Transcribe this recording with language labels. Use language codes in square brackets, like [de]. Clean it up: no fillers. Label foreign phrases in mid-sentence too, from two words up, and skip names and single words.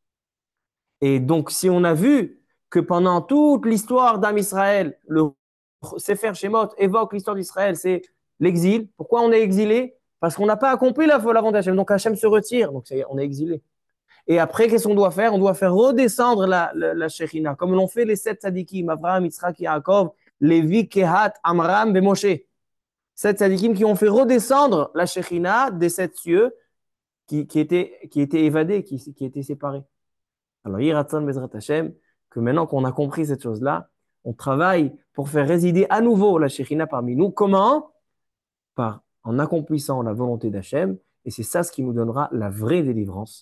[fr] Et donc, si on a vu que pendant toute l'histoire d'Am Israël, le Sefer Shemot évoque l'histoire d'Israël, c'est l'exil. Pourquoi on est exilé? Parce qu'on n'a pas accompli la volonté d'Hachem. Donc Hachem se retire. Donc on est exilé. Et après, qu'est-ce qu'on doit faire? On doit faire redescendre la Shekhinah, comme l'ont fait les 7 tzadikim, Avraham, Yitzhak, Yaakov, Lévi, Kehat, Amram et Moshe. 7 tzadikim qui ont fait redescendre la Shekhinah des 7 cieux qui étaient évadés, qui étaient séparés. Alors, [he] יהי רצון בעזרת השם, [fr] que maintenant qu'on a compris cette chose-là, on travaille pour faire résider à nouveau la Shekhinah parmi nous. Comment? En accomplissant la volonté d'Hachem. Et c'est ça ce qui nous donnera la vraie délivrance.